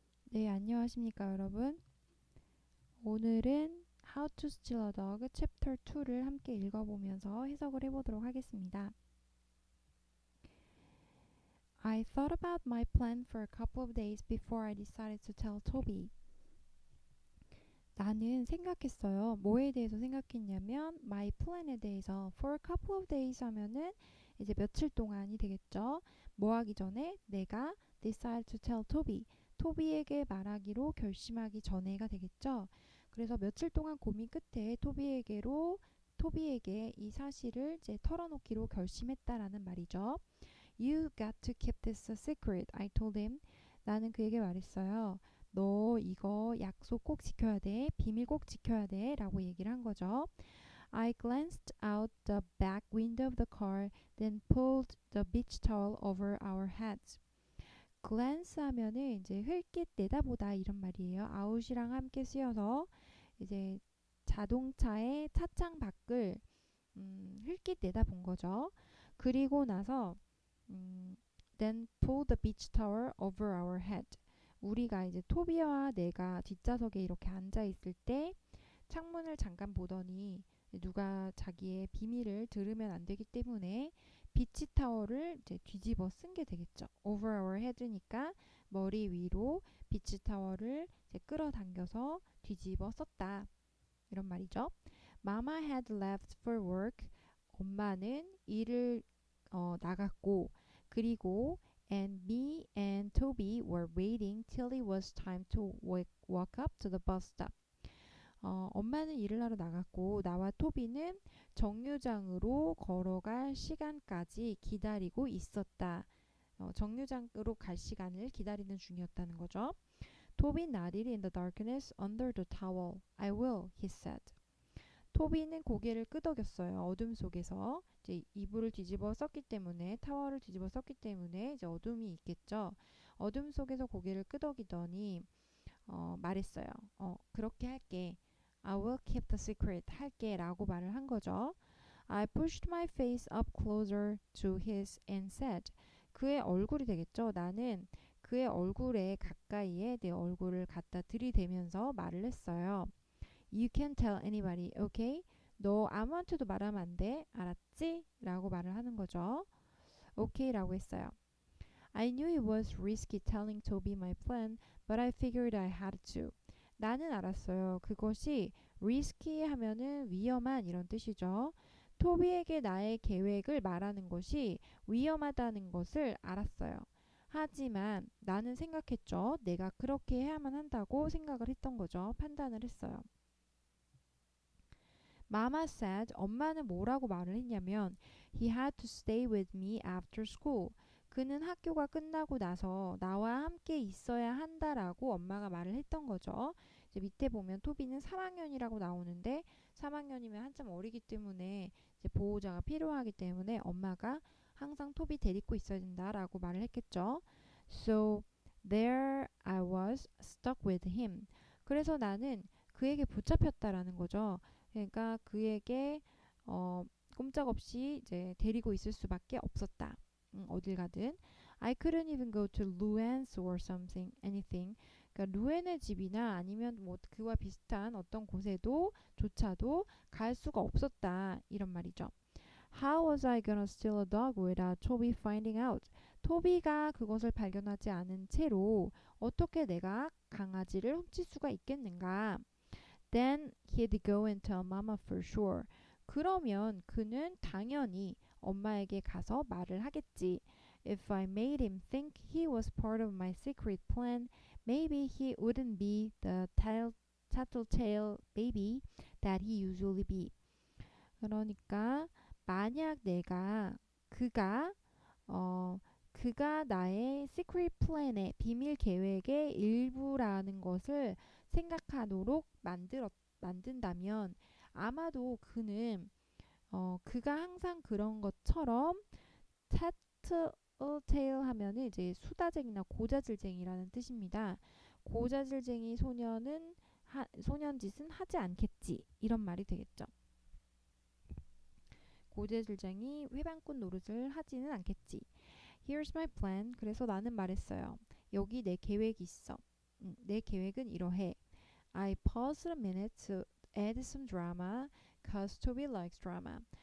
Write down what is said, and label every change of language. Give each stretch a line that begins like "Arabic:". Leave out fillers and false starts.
Korean: 네, 안녕하십니까, 여러분. 오늘은 How to Steal a Dog Chapter 2를 함께 읽어보면서 해석을 해보도록 하겠습니다.
English: I thought about my plan for a couple of days before I decided to tell Toby.
Korean: 나는 생각했어요. 뭐에 대해서 생각했냐면
English: my plan
Korean: 에 대해서
English: for a couple of days
Korean: 하면은 이제 며칠 동안이 되겠죠. 뭐 하기 전에 내가
English: decide to tell Toby.
Korean: 토비에게 말하기로 결심하기 전에가 되겠죠. 그래서 며칠 동안 고민 끝에 토비에게 이 사실을 이제 털어놓기로 결심했다라는 말이죠.
English: You got to keep this a secret, I told him.
Korean: 나는 그에게 말했어요. 너 이거 약속 꼭 지켜야 돼. 비밀 꼭 지켜야 돼. 라고 얘기를 한 거죠.
English: I glanced out the back window of the car, then pulled the beach towel over our heads.
Korean: glance 하면은 이제 흘낏 내다보다 이런 말이에요. out이랑 함께 쓰여서 이제 자동차의 차창 밖을 흘낏 내다본 거죠. 그리고 나서 음,
English: then pull the beach towel over our head.
Korean: 우리가 이제 토비와 내가 뒷좌석에 이렇게 앉아 있을 때 창문을 잠깐 보더니 누가 자기의 비밀을 들으면 안 되기 때문에 비치 타월을 이제 뒤집어 쓴 게 되겠죠.
English: over our head
Korean: 니까 머리 위로 비치 타월을 이제 끌어당겨서 뒤집어 썼다. 이런 말이죠.
English: Mama had left for work.
Korean: 엄마는 일을 나갔고 그리고
English: and me and Toby were waiting till it was time to walk up to the bus stop.
Korean: 엄마는 일을 하러 나갔고 나와 토비는 정류장으로 걸어갈 시간까지 기다리고 있었다. 정류장으로 갈 시간을 기다리는 중이었다는 거죠.
English: Toby nodded in the darkness under the towel. I will, he said.
Korean: 토비는 고개를 끄덕였어요. 어둠 속에서 이제 이불을 뒤집어 썼기 때문에 타월을 뒤집어 썼기 때문에 이제 어둠이 있겠죠. 어둠 속에서 고개를 끄덕이더니 말했어요. 그렇게 할게.
English: I will keep the secret.
Korean: 할게 라고 말을 한 거죠.
English: I pushed my face up closer to his and said.
Korean: 그의 얼굴이 되겠죠. 나는 그의 얼굴에 가까이에 내 얼굴을 갖다 들이대면서 말을 했어요.
English: You can't tell anybody, okay?
Korean: 너 아무한테도 말하면 안 돼. 알았지? 라고 말을 하는 거죠. 오케이 라고 했어요.
English: I knew it was risky telling Toby my plan, but I figured I had to.
Korean: 나는 알았어요. 그것이 risky 하면은 위험한 이런 뜻이죠. 토비에게 나의 계획을 말하는 것이 위험하다는 것을 알았어요. 하지만 나는 생각했죠. 내가 그렇게 해야만 한다고 생각을 했던 거죠. 판단을 했어요.
English: Mama said,
Korean: 엄마는 뭐라고 말을 했냐면
English: He had to stay with me after school.
Korean: 그는 학교가 끝나고 나서 나와 함께 있어야 한다라고 엄마가 말을 했던 거죠. 이제 밑에 보면 토비는 3학년이라고 나오는데 3학년이면 한참 어리기 때문에 이제 보호자가 필요하기 때문에 엄마가 항상 토비 데리고 있어야 된다라고 말을 했겠죠.
English: So there I was stuck with him.
Korean: 그래서 나는 그에게 붙잡혔다라는 거죠. 그러니까 그에게 어, 꼼짝없이 이제 데리고 있을 수밖에 없었다. 어딜 가든.
English: I couldn't even go to Luann's or something, anything.
Korean: 그러니까 루엔의 집이나 아니면 뭐 그와 비슷한 어떤 곳에도 조차도 갈 수가 없었다. 이런 말이죠.
English: How was I gonna steal a dog without Toby finding out?
Korean: 토비가 그것을 발견하지 않은 채로 어떻게 내가 강아지를 훔칠 수가 있겠는가?
English: Then he'd go and tell Mama for sure.
Korean: 그러면 그는 당연히 엄마에게 가서 말을 하겠지.
English: If I made him think he was part of my secret plan, maybe he wouldn't be the tattletale baby that he usually be.
Korean: 그러니까 만약 그가 어 그가 나의 시크릿 플랜의 비밀 계획의 일부라는 것을 생각하도록 만든다면 아마도 그는 그가 항상 그런 것처럼 타틀테일 하면은 이제 수다쟁이나 고자질쟁이라는 뜻입니다. 고자질쟁이 소년짓은 하지 않겠지 이런 말이 되겠죠. 고재질쟁이 회방꾼 노릇을 하지는 않겠지.
English: Here's my plan.
Korean: 그래서 나는 말했어요. 여기 내 계획이 있어. 내 계획은 이러해.
English: I paused a minute to add some drama, cause Toby likes drama.